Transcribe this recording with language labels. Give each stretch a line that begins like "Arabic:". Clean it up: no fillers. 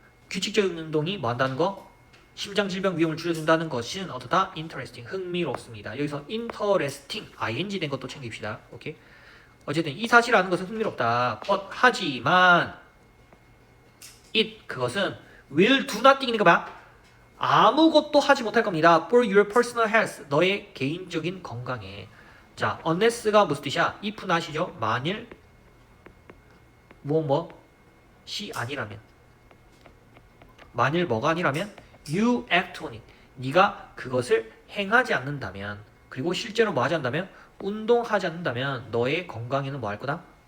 Korean: 규칙적인 운동이 뭐 한다는 거? 심장 질병 위험을 줄여준다는 것은 어떠다? interesting, 흥미롭습니다. 여기서 interesting, ing 된 것도 챙깁시다. 오케이? 어쨌든 이 사실을 아는 것은 흥미롭다. 하지만 it, 그것은
English: will do nothing
Korean: 이니까 뭐야? 아무것도 하지 못할 겁니다.
English: for your personal health,
Korean: 너의 개인적인 건강에. 자, unless가 무슨 뜻이야?
English: if not
Korean: 이죠. 만일 시 아니라면, 만일 뭐가 아니라면
English: you act on it,
Korean: 네가 그것을 행하지 않는다면, 그리고 실제로 뭐 하지 않는다면, 운동하지 않는다면 너의 건강에는 뭐 할 거다?